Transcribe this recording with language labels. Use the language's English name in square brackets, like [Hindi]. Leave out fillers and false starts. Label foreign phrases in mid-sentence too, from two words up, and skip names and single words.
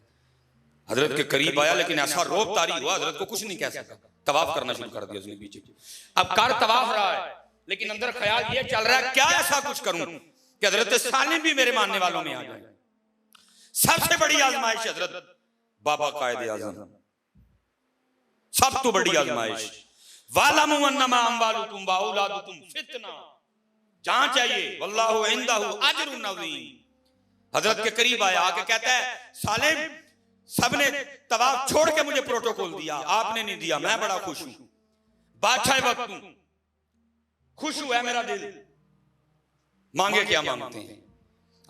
[Hindi] हजरत के करीब आया लेकिन ऐसा रोब तारी हुआ हजरत को कुछ नहीं कह सका, तवाफ करना शुरू कर दिया उसने पीछे। अब कर तवाफ रहा है लेकिन अंदर ख्याल ये चल रहा है क्या ऐसा कुछ करूं कि हजरत सालिम भी मेरे मानने वालों में आ जाए। सबसे बड़ी आजमाइश हजरत बाबा कायदे आज़म, सब तो बड़ी आजमाइश। [Arabic] واعلموا أنما أموالكم وأولادكم فتنة, [Hindi] जहां चाहिए [Arabic] والله عنده أجر عظيم. [Hindi] हजरत के करीब आया, आके कहता है सालिम सबने तवाफ छोड़ के मुझे प्रोटोकॉल दिया, आपने नहीं दिया, मैं बड़ा खुश हूं, बादशाह वक्त हूं, खुश हुआ मेरा दिल, मांगे क्या मांगते हैं?